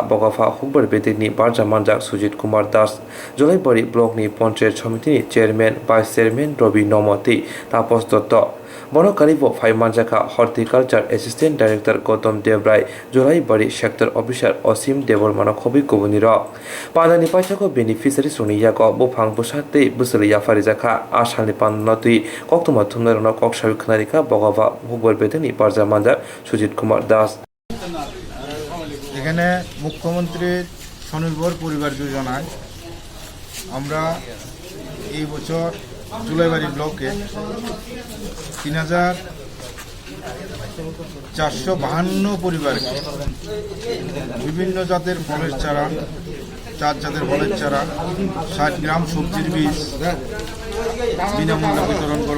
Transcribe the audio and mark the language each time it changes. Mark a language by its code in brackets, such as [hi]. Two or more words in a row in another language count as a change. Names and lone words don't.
[trp] bogafa hogbar bedeni barja manjak Sujit Kumar Das Jolaibari block ni panchayat samiti ni [en] chairman vice chairman [trp] Robi Nomati Tapos Dotto Bonokaribo phaimanjaka [en] horticulture assistant director [trp] Gautam Devrai Jolaibari [en] sector officer [trp] Osim Devormana khobi kubuniro pandani paisako beneficiary suniyako bufangbusa te busuliya farijaka asangni pandnati koktuma thumnarona koksabi khnarika bogafa hogbar bedeni barja manjak সুজিত কুমার দাস [bn] এখানে মুখ্যমন্ত্রীর স্বনির্ভর পরিবার যোজনায় আমরা এই বছর জুলাইবাড়ি ব্লকে ৩,৪৫২ পরিবারকে বিভিন্ন জাতের ফলের চারা 4 জাতের ফলের চারা 60 গ্রাম সবজির বীজ বিনামূল্যে বিতরণ করব।